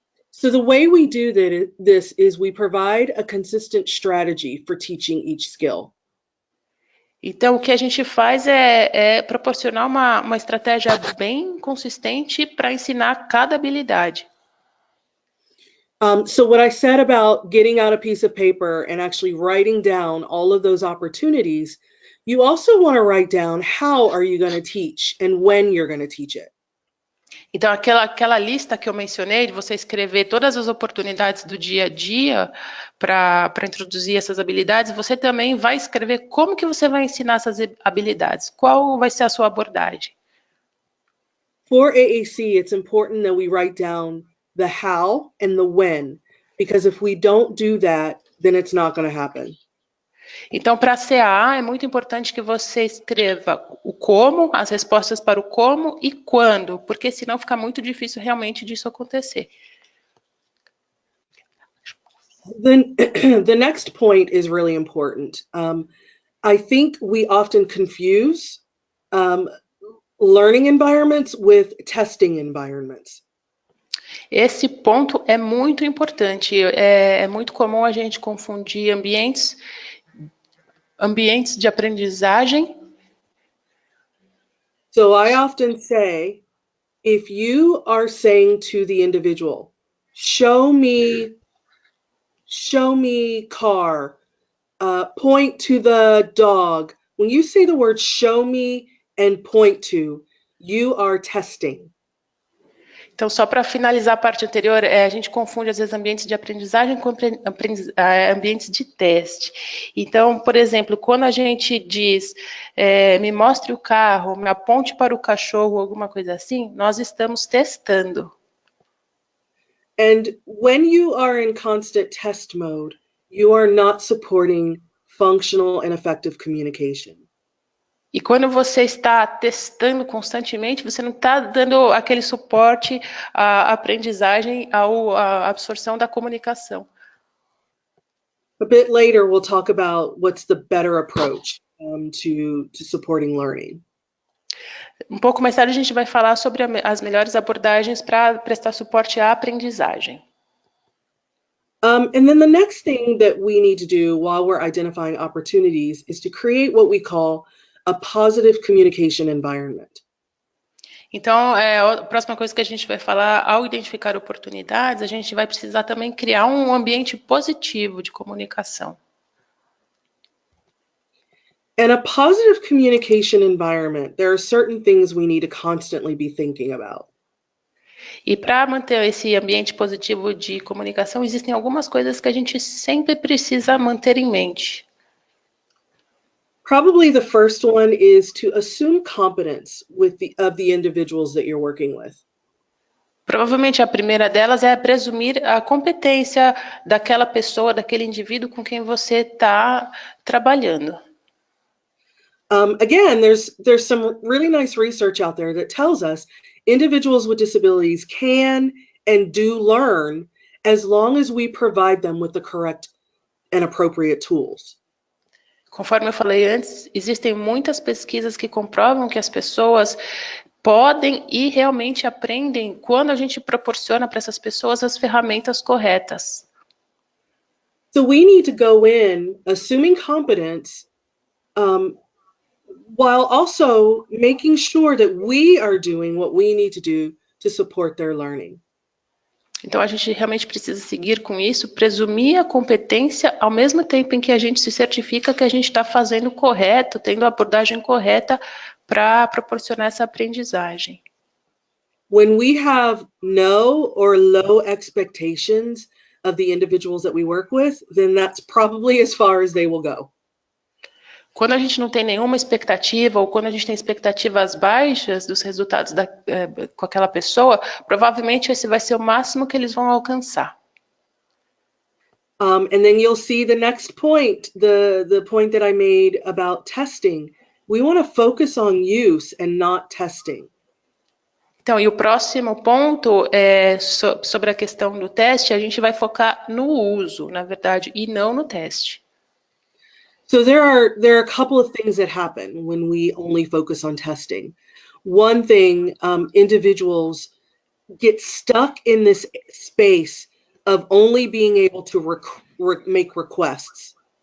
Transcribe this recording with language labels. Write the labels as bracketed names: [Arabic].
[English] So the way we do this is we provide a consistent strategy for teaching each skill. [Portuguese] Então, o que a gente faz é proporcionar uma estratégia bem consistente para ensinar cada habilidade. [English] So what I said about getting out a piece of paper and actually writing down all of those opportunities, you also want to write down how are you going to teach and when you're going to teach it. [Portuguese] Então, aquela lista que eu mencionei, de você escrever todas as oportunidades do dia a dia para introduzir essas habilidades, você também vai escrever como que você vai ensinar essas habilidades, qual vai ser a sua abordagem. [English] For AAC, it's important that we write down the how and the when, because if we don't do that, then it's not going to happen. [Portuguese] Então, para a CAA, é muito importante que você escreva o como, as respostas para o como e quando, porque senão fica muito difícil realmente disso acontecer. [English] Then the next point is really important. I think we often confuse learning environments with testing environments. [Portuguese] Esse ponto é muito importante. É muito comum a gente confundir ambientes de aprendizagem. [English] So I often say, if you are saying to the individual, show me car, point to the dog. When you say the word show me and point to, you are testing. [Portuguese] Então, só para finalizar a parte anterior, a gente confunde às vezes ambientes de aprendizagem com ambientes de teste. Então, por exemplo, quando a gente diz me mostre o carro, me aponte para o cachorro, alguma coisa assim, nós estamos testando. [English] And when you are in constant test mode, you are not supporting functional and effective communication. [Portuguese] E quando você está testando constantemente, você não está dando aquele suporte à aprendizagem, à absorção da comunicação. [English] A bit later, we'll talk about what's the better approach to supporting learning. [Portuguese] Um pouco mais tarde a gente vai falar sobre as melhores abordagens para prestar suporte à aprendizagem. [English] And then the next thing that we need to do while we're identifying opportunities is to create what we call a positive communication environment. [Portuguese] Então, a próxima coisa que a gente vai falar, ao identificar oportunidades, a gente vai precisar também criar um ambiente positivo de comunicação. [English] In a positive communication environment, there are certain things we need to constantly be thinking about. [Portuguese] E para manter esse ambiente positivo de comunicação, existem algumas coisas que a gente sempre precisa manter em mente. [English] Probably the first one is to assume competence of the individuals that you're working with. [Portuguese] Provavelmente a primeira delas é presumir a competência daquela pessoa, daquele indivíduo com quem você está trabalhando. [English] Again, there's some really nice research out there that tells us individuals with disabilities can and do learn as long as we provide them with the correct and appropriate tools. [Portuguese] Conforme eu falei antes, existem muitas pesquisas que comprovam que as pessoas podem e realmente aprendem quando a gente proporciona para essas pessoas as ferramentas corretas. [English] So we need to go in assuming competence while also making sure that we are doing what we need to do to support their learning. [Portuguese] Então a gente realmente precisa seguir com isso, presumir a competência ao mesmo tempo em que a gente se certifica que a gente está fazendo o correto, tendo a abordagem correta para proporcionar essa aprendizagem. [English] When we have no or low expectations of the individuals that we work with, then that's probably as far as they will go. [Portuguese] Quando a gente não tem nenhuma expectativa ou quando a gente tem expectativas baixas dos resultados com aquela pessoa, provavelmente esse vai ser o máximo que eles vão alcançar. [English] And then you'll see the next point, the point that I made about testing. We want to focus on use and not testing. [Portuguese] Então, e o próximo ponto é sobre a questão do teste, a gente vai focar no uso, na verdade, e não no teste. [English] So there are a couple of things that happen when we only focus on testing. One thing, individuals get stuck in this space of only being able to make requests.